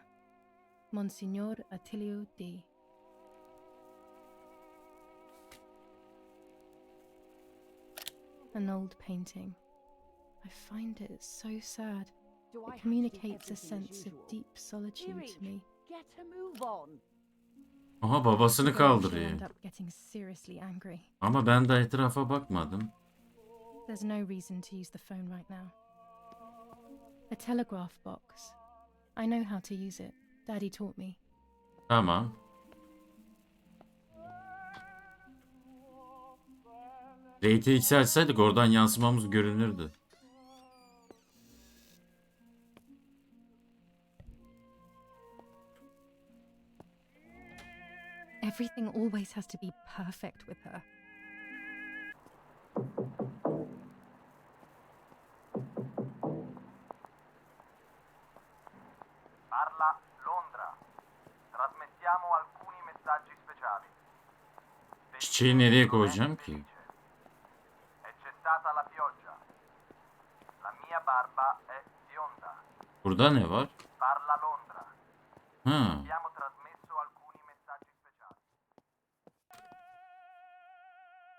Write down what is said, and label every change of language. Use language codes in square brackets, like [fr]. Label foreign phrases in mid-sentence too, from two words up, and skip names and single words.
[en] Monsignor Attilio D. An old painting. I find it so sad. Do I have It to do communicates a everything as sense of usual? deep solitude to Eric, me. get a move on. [tr] Aha, babasını [en] She'll end [tr] kaldırıyor. [en] up getting seriously angry. [tr] Ama ben de etrafa bakmadım. [en] There's no reason to use the phone right now. A telegraph box. I know how to use it. Daddy taught me. [tr] Tamam. Rate'i yükseltseydik oradan yansımamız görünürdü. [en] Everything always has to be perfect with her. [it] Parla Londra. Trasmettiamo alcuni messaggi speciali. [tr] Çiçeği nereye koyacağım ki? [it] È cessata la pioggia. La mia barba è bionda. [tr] Burada ne var? [it] Parla Londra. Ha. Abbiamo trasmesso alcuni messaggi speciali.